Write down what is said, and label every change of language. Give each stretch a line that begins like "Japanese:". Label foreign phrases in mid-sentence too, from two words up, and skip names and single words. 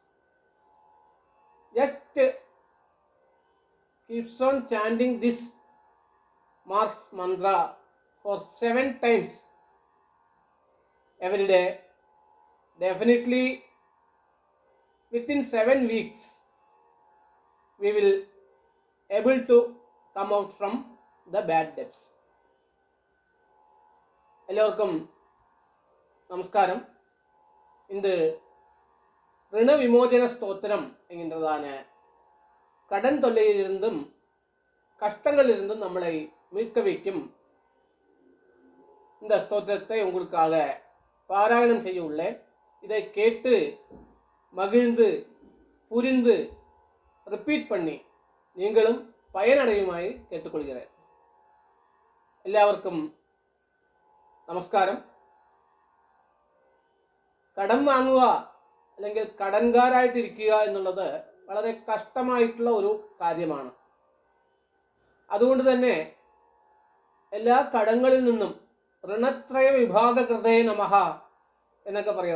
English: Just keeps on chanting this Mars mantra for 7 times every day. Definitely within 7 weeks we will able to come out from the bad debts.
Malayalam: എല്ലാവർക്കും നമസ്കാരം.
Tamil: இந்த ரிண விமோசன ஸ்தோத்திரம் என்கின்றதான கடன் தொல்லையிலிருந்தும் கஷ்டங்களிலிருந்தும் நம்மளை மீட்க வைக்கும் இந்த ஸ்தோத்திரத்தை உங்களுக்காக பாராயணம் செய்ய உள்ளேன். இதை கேட்டு மகிழ்ந்து புரிந்து ரிப்பீட் பண்ணி நீங்களும் பயனடையுமாய் കേട്ടുകൊള്ളുகிறேன்.
Malayalam: എല്ലാവർക്കും നമസ്കാരം. കടം വാങ്ങുക അല്ലെങ്കിൽ കടൻകാരായിട്ടിരിക്കുക എന്നുള്ളത് വളരെ കഷ്ടമായിട്ടുള്ള ഒരു കാര്യമാണ്. അതുകൊണ്ട് തന്നെ എല്ലാ കടങ്ങളിൽ നിന്നും
Sanskrit: ഋണത്രയ വിഭാഗകൃതേ നമഃ
Malayalam: എന്നൊക്കെ പറയും.